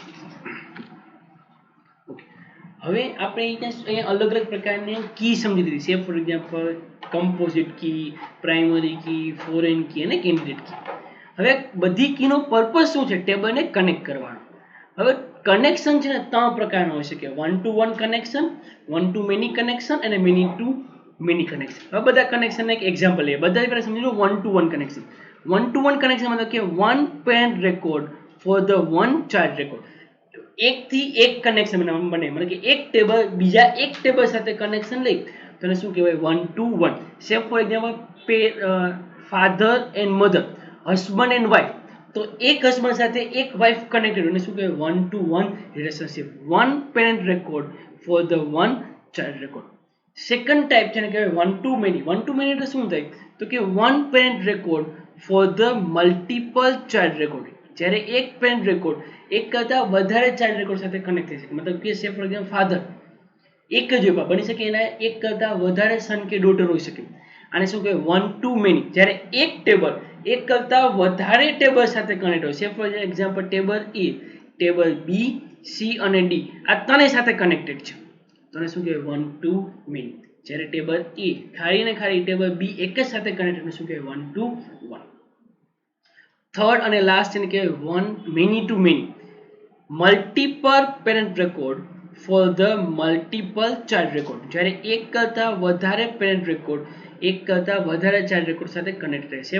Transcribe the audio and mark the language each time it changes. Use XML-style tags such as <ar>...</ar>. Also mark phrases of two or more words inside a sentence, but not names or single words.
<gu>ઓકે, હવે આપણે અહીંયા અલગ અલગ પ્રકારની કી સમજી લીધી છે.</gu> <en>for example composite key, primary key, foreign key અને candidate key.</en> <gu>હવે બધી કીનો પર્પઝ શું છે, ટેબલને કનેક્ટ કરવાનો. હવે કનેક્શન છે ને 3 પ્રકારના હોઈ શકે, 1 to 1 કનેક્શન,</gu> <en>1 to many</en> <gu>કનેક્શન અને</gu> <en>many to many</en> <gu>કનેક્શન. હવે બધા કનેક્શન એક એક્ઝામ્પલ લઈએ. બધા પહેલા સમજી લો</gu> <en>1 to 1</en> <gu>કનેક્શન. 1 to 1 કનેક્શન મતલબ કે</gu> <en>one parent record for the one child record.</en> <gu>એક થી એક કનેક્શન બને, મતલબ કે એક ટેબલ બીજા એક ટેબલ સાથે કનેક્શન લઈ તો એને શું કહેવાય, 1 to 1.</gu> <en>say for example father and mother, husband and wife,</en> <gu>તો એક હસબન્ડ સાથે એક વાઇફ કનેક્ટેડ, એને શું કહેવાય, 1 to 1 રિલેશનશિપ,</gu> <en>one parent record for the one child record. second type</en> <gu>છે ને કહેવાય</gu> <en>1 to many. 1 to many</en> <gu>એટલે શું થાય, તો કે</gu> <en>one parent record for the multiple child record.</en> <gu>જ્યારે એક</gu> <en>parent record</en> <gu>એક કરતાં વધારે</gu> <en>child record</en> <gu>સાથે કનેક્ટ થઈ શકે, મતલબ કે</gu> <en>say for example father</en> <gu>એક જ બની શકે, એના એક કરતાં વધારે સન કે ડોટર હોઈ શકે, આને શું કહેવાય,</gu> <en>1 to many.</en> <gu>જ્યારે એક ટેબલ એક કરતાં વધારે ટેબલ સાથે કનેક્ટ હોય,</gu> <en>say for example table A, table B,</en> <gu>સી અને ડી આ ત્રણેય સાથે કનેક્ટેડ છે, તો એને શું કહેવાય,</gu> <en>1 to many.</en> <gu>જ્યારે ટેબલ એ ખાલી ટેબલ બી એક જ સાથે કનેક્ટેડ, શું કહેવાય, 1 to 1. થર્ડ અને લાસ્ટ એને કહેવાય</gu> <en>many to many, multiple parent record for the multiple child record.</en> <gu>જ્યારે એક કરતાં વધારે</gu> <en>parent record</en> <gu>એક કરતાં વધારે</gu> <en>child record</en> <gu>સાથે કનેક્ટ થાય છે.</gu>